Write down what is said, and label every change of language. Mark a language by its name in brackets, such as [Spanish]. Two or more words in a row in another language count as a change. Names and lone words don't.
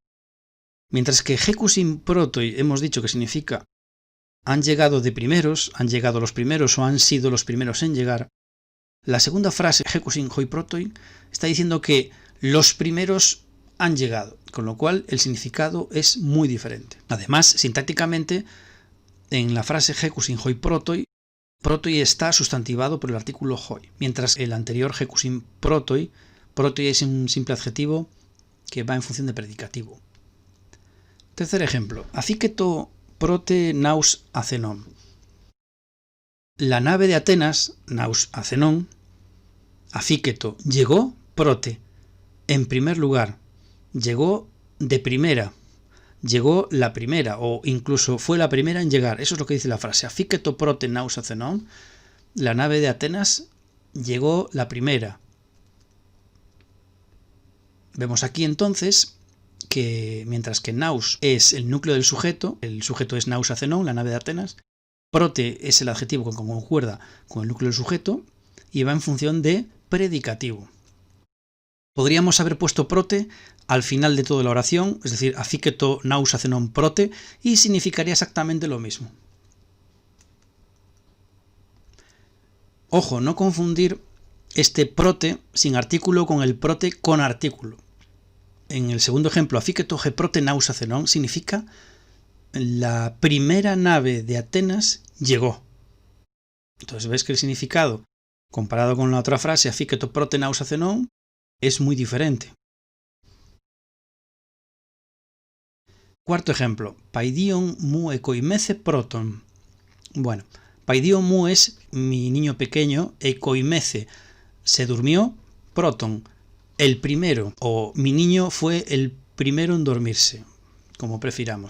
[Spanish] Mientras que [Greek] ἥκουσιν πρῶτοι [Spanish] hemos dicho que significa han llegado de primeros, han llegado los primeros o han sido los primeros en llegar, la segunda frase, [Greek] ἥκουσιν οἱ πρῶτοι, [Spanish] está diciendo que los primeros han llegado, con lo cual el significado es muy diferente. Además, sintácticamente, en la frase [Greek] ἥκουσιν οἱ πρῶτοι, [Spanish] protoi está sustantivado por el artículo hoi, mientras el anterior [Greek] ἥκουσιν πρῶτοι, [Spanish] protoi es un simple adjetivo que va en función de predicativo. Tercer ejemplo. [Greek] ἀφίκετο πρώτη ναῦς Ἀθηνῶν. [Spanish] La nave de Atenas, [Greek] ναῦς Ἀθηνῶν, [Spanish] afiketo, llegó prote, en primer lugar, llegó de primera, llegó la primera, o incluso fue la primera en llegar. Eso es lo que dice la frase. [Greek] ἀφίκετο πρώτη ναῦς Ἀθηνῶν. [Spanish] La nave de Atenas llegó la primera. Vemos aquí entonces que mientras que naus es el núcleo del sujeto, el sujeto es [Greek] ναῦς Ἀθηνῶν, [Spanish] la nave de Atenas, prote es el adjetivo que concuerda con el núcleo del sujeto y va en función de predicativo. Podríamos haber puesto prote al final de toda la oración, es decir, [Greek] ἀφίκετο ναῦς Ἀθηνῶν πρώτη, [Spanish] y significaría exactamente lo mismo. Ojo, no confundir este prote sin artículo con el prote con artículo. En el segundo ejemplo, [Greek] ἀφίκετο ἡ πρώτη ναῦς Ἀθηνῶν [Spanish] significa la primera nave de Atenas llegó. Entonces ves que el significado, comparado con la otra frase, [Greek] ἀφίκετο πρώτη ναῦς Ἀθηνῶν, [Spanish] es muy diferente. Cuarto ejemplo, [Greek] παιδίον μου ἐκοιμήθη πρῶτον. [Spanish] Bueno, [Greek] παιδίον μου [Spanish] es mi niño pequeño, ekoimece se durmió, proton el primero, o mi niño fue el primero en dormirse, como prefiramos.